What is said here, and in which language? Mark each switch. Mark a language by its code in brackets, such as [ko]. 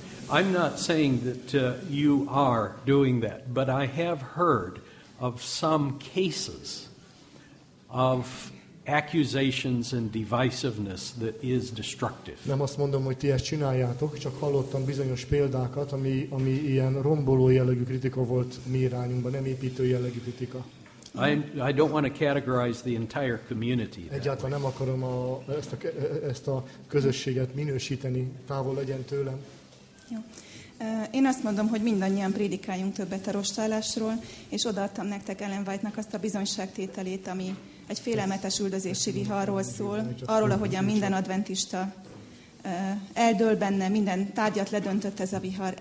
[en] I'm not saying that you are doing that, but I have heard of some cases of accusations and divisiveness that is destructive. [hu] Nem azt mondom, hogy ti ezt csináljátok, csak hallottam bizonyos példákat, ami ilyen romboló jellegű kritika volt mi irányunkban, nem építő jellegű kritika. [en] I don't want to categorize the entire community. [hu] Egyáltalán nem akarom ezt a közösséget minősíteni, távol legyen tőlem. Jó. Én azt mondom, hogy mindannyian prédikáljunk többet a rostálásról, és odaadtam nektek Ellen White-nak azt a bizonyságtételét, ami egy félelmetes üldözési viharról szól, arról, ahogyan minden adventista eldől benne, minden tárgyat ledöntött ez a vihar.